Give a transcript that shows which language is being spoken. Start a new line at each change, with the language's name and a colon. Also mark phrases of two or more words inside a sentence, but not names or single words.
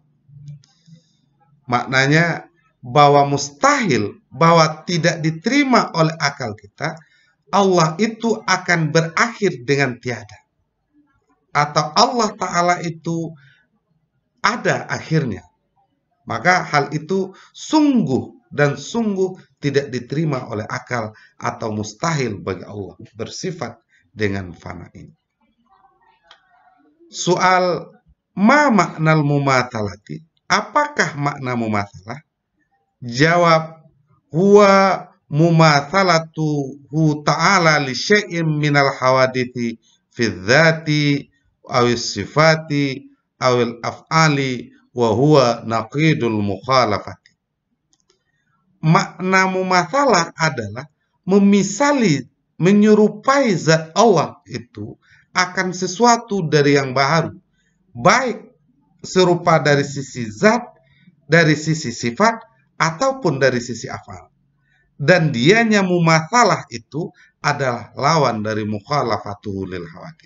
Indonesian: Maknanya bahwa mustahil, bahwa tidak diterima oleh akal kita, Allah itu akan berakhir dengan tiada, atau Allah Ta'ala itu ada akhirnya. Maka hal itu sungguh dan sungguh tidak diterima oleh akal, atau mustahil bagi Allah bersifat dengan fana ini. Soal,
Arabic: ما معنى المماثلة?
Indonesian: Apakah makna mumathalah?
Arabic: Jawab, هو مماثلته تعالى لشيء من الحوادث في الذات أو الصفات أو الأفعال وهو نقيض المخالفة.
Indonesian: Makna mumatsalah adalah memisali, menyerupai zat Allah itu akan sesuatu dari yang baru, baik serupa dari sisi zat, dari sisi sifat, ataupun dari sisi afal. Dan dianya mumatsalah itu adalah lawan dari
Arabic: مخالفته للحوادث.